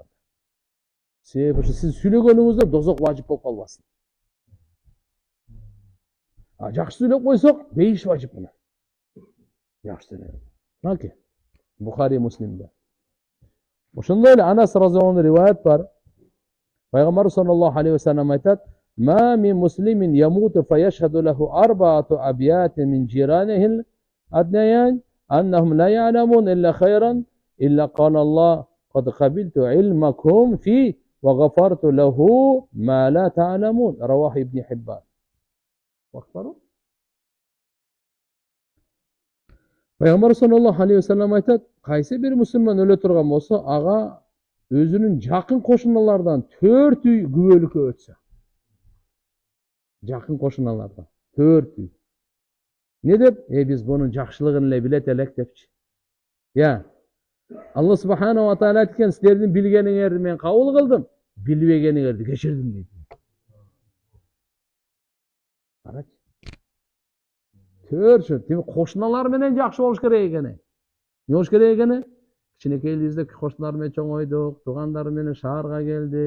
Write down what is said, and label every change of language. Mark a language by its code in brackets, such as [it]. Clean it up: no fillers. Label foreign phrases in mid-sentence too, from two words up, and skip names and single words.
[ky] Себеби ошо сиз сүйлөгөнүңүздө дозок важип болуп калбасын. Жакшы сүйлөп койсок, бейиш важип болот. Жакшы сүйлөп. Маке. Бухари Муслимде. Ошондой эле Анас [ar] رضي الله عنه [ky] риваят бар. [ar] Пайгамбар صلى الله عليه وسلم айтат: "ما من مسلم يموت فيشهد له أربعة أبيات من جيرانه الأدنين أنهم لا يعلمون إلا خيرا إلا قال الله قد قبلت علمكم في وغفرت له ما لا تعلمون." رواه ابن حبان. Bakbaru. [ky] Пайгамбар [ar] صلى الله عليه وسلم [ky] айтат, кайсы бир мусулман өлө турган болсо, ага өзүнүн жакын кошуналардан 4 үй күбөлүккө өтсө. Жакын кошуналардан 4 үй. Не деп? Биз бунун жакшылыгын эле билет элек депчи. [ar] الله سبحانه وتعالى [ky] айткан, силердин билгениңерди мен кабыл кылдым, билбегениңерди кечирдим дейт. Карачы. Көрчү, тим кошуналар менен жакшы болуш керек экен. Не болуш керек экен? Кичинекейлибизде кошуналар менен чоңойдук, туугандар менен шаарга келдик.